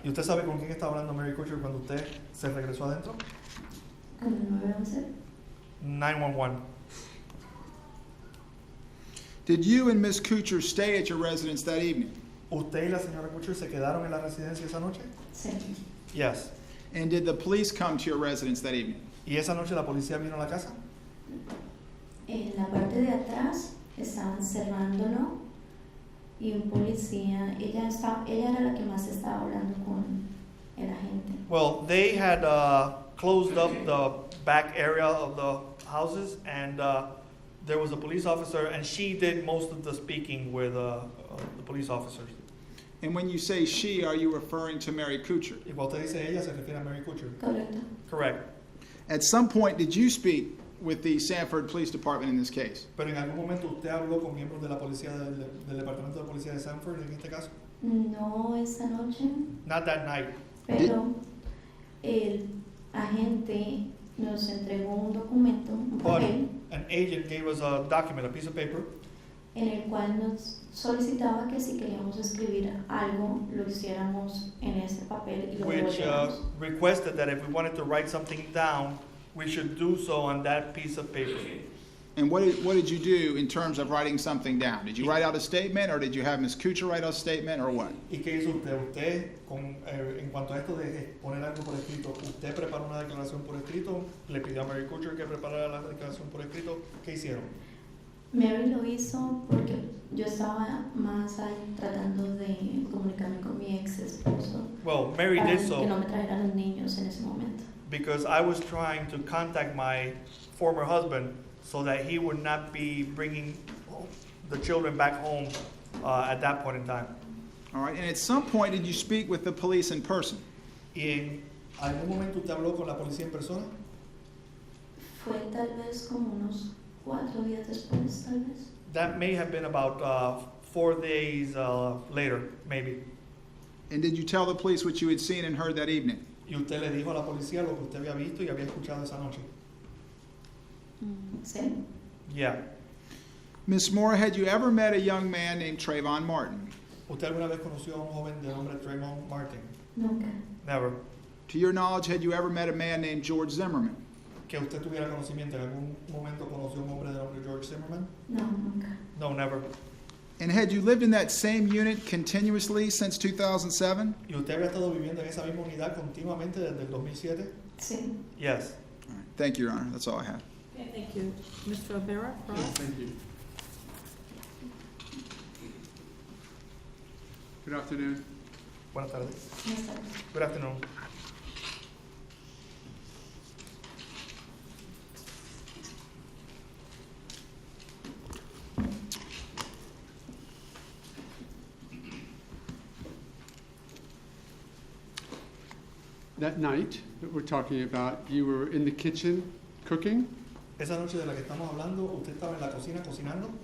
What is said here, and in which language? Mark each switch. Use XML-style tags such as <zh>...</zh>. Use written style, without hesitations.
<es>¿Y usted sabe con quién estaba hablando Mary Kuchar cuando usted se regresó adentro? ¿Con el 911? 911.</es> <en>Did you and Miss Kuchar stay at your residence that evening?</en> <es>¿Usted y la señora Kuchar se quedaron en la residencia esa noche? Sí.</es> <en>Yes. And did the police come to your residence that evening? ¿Y esa noche la policía vino a la casa?</en> <es>En la parte de atrás estaban cerrándolo y un policía, ella era la que más estaba hablando con el agente.</es> <en>Well, they had closed up the back area of the houses, and there was a police officer, and she did most of the speaking with the police officers. And when you say she, are you referring to Mary Kuchar?</en> <es>Y cuando usted dice ella, se refiere a Mary Kuchar. Correcto.</es> <en>Correct. At some point, did you speak with the Sanford Police Department in this case?</en> <es>Pero en algún momento usted habló con miembros de la policía del departamento de policía de Sanford en este caso. No esa noche,</es> <en>Not that night.</en> <es>pero el agente nos entregó un documento, un</es> <en>But</en> <es>papel,</es> <en>an agent gave us a document, a piece of paper,</en> <es>en el cual nos solicitaba que si queríamos escribir algo, lo hiciéramos en ese papel y lo</es> <en>which</en> <es>devolviéramos.</es> <en>requested that if we wanted to write something down, we should do so on that piece of paper. And what did you do in terms of writing something down? Did you write out a statement, or did you have Ms. Kuchar write out a statement, or what?</en> <es>¿Y qué hizo usted? Usted, en cuanto a esto de poner algo por escrito, ¿usted preparó una declaración por escrito? ¿Le pidió a Mary Kuchar que preparara la declaración por escrito? ¿Qué hicieron? Mary lo hizo porque yo estaba más ahí tratando de comunicarme con mi ex esposo</es> <en>Well, Mary</en> <es>para</es> <en>did</en> <es>que</es> <en>so</en> <es>no me trajera los niños en ese momento.</es> <en>because I was trying to contact my former husband so that he would not be bringing the children back home at that point in time. All right. And at some point, did you speak with the police in person?</en> <es>¿Y en algún momento usted habló con la policía en persona? Fue tal vez como unos 4 días después, tal vez.</es> <en>That may have been about 4 days later, maybe. And did you tell the police what you had seen and heard that evening?</en> <es>Y usted le dijo a la policía lo que usted había visto y había escuchado esa noche. Sí.</es> <en>Yeah. Miss Moore, had you ever met a young man named Trayvon Martin?</en> <es>¿Usted alguna vez conoció a un joven de nombre Trayvon Martin? Nunca.</es> <en>Never. To your knowledge, had you ever met a man named George Zimmerman?</en> <es>¿Que usted tuviera conocimiento, en algún momento conoció a un hombre de nombre George Zimmerman? No, nunca.</es> <en>No, never. And had you lived in that same unit continuously since 2007?</en> <es>¿Y usted había estado viviendo en esa misma unidad continuamente desde el 2007? Sí.</es> <en>Yes. All right. Thank you, Your Honor. That's all I have. Okay, thank you. Mr. O'Bara, Ross? Thank you. Good afternoon.</en> <es>Buenas tardes. Buenas tardes.</es> <en>Good afternoon. That night that we're talking about, you were in the kitchen cooking?</en> <es>Esa noche de la que estamos hablando, ¿usted estaba en la cocina cocinando?</es>